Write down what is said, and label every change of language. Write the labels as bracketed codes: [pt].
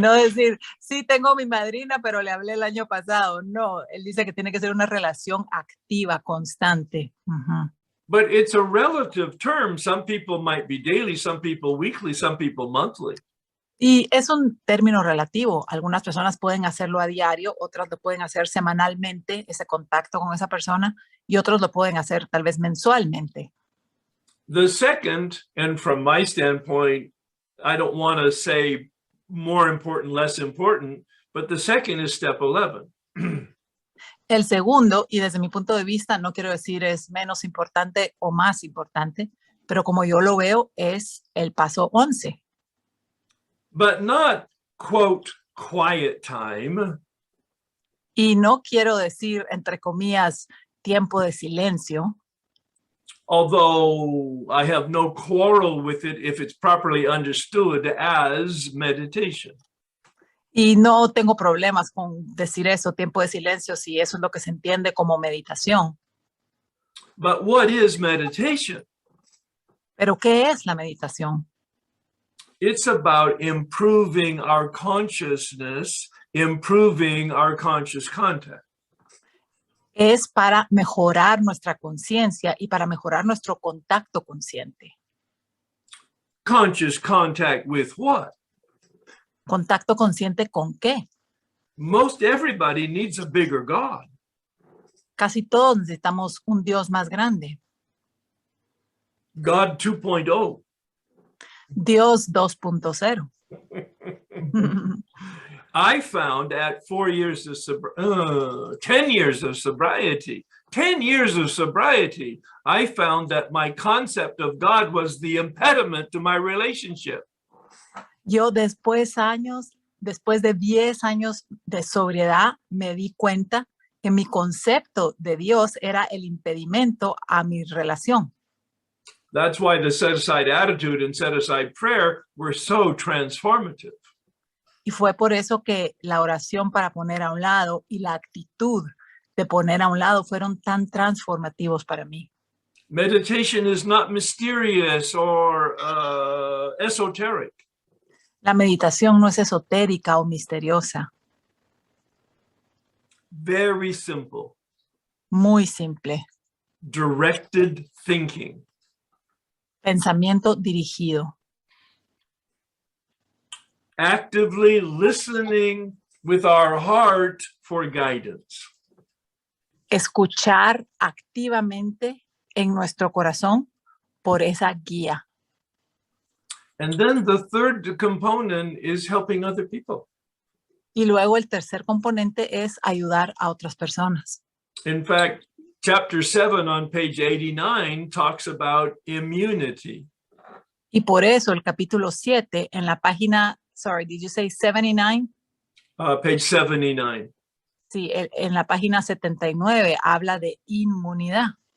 [es] no decir, sí, tengo mi madrina, pero le hablé el año pasado. No, él dice que tiene que ser una relación activa, constante. Uh-huh. [en] But it's a relative term. Some people might be daily, some people weekly, some people monthly. [es] Y es un término relativo. Algunas personas pueden hacerlo a diario, otras lo pueden hacer semanalmente, ese contacto con esa persona, y otros lo pueden hacer tal vez mensualmente. [en] The second, and from my standpoint, I don't want to say more important, less important, but the second is step 11. [es] El segundo, y desde mi punto de vista, no quiero decir es menos importante o más importante, pero como yo lo veo, es el paso 11. [en] But not, quote, quiet time. [es] Y no quiero decir, entre comillas, tiempo de silencio, [en] Although I have no quarrel with it if it's properly understood as meditation. [es] y no tengo problemas con decir eso, tiempo de silencio, si eso es lo que se entiende como meditación. [en] But what is meditation? [es] Pero ¿qué es la meditación? [en] It's about improving our consciousness, improving our conscious contact. [es] Es para mejorar nuestra conciencia y para mejorar nuestro contacto consciente. [en] Conscious contact with what? [es] ¿Contacto consciente con qué? [en] Most everybody needs a bigger God. [es] Casi todos necesitamos un Dios más grande. [en] God 2.0. [es] Dios 2.0. [en] I found at 4 years of 10 years of sobriety, 10 years of sobriety, I found that my concept of God was the impediment to my relationship. [es] Yo después después de 10 años de sobriedad, me di cuenta que mi concepto de Dios era el impedimento a mi relación. [en] That's why the set-aside attitude and set-aside prayer were so transformative. [es] Y fue por eso que la oración para poner a un lado y la actitud de poner a un lado fueron tan transformativos para mí. [en] Meditation is not mysterious or esoteric. [es] La meditación no es esotérica o misteriosa, [en] Very simple. [es] muy simple. [en] Directed thinking. [es] Pensamiento dirigido. [en] Actively listening with our heart for guidance. [es] Escuchar activamente en nuestro corazón por esa guía. [en] And then the third component is helping other people. [es] Y luego el tercer componente es ayudar a otras personas. [en] In fact, chapter 7 on page 89 talks about immunity. [es] Y por eso el capítulo 7 en la página, [en] sorry, did you say 79? Page 79. [es] Sí, en la página 79 habla de inmunidad.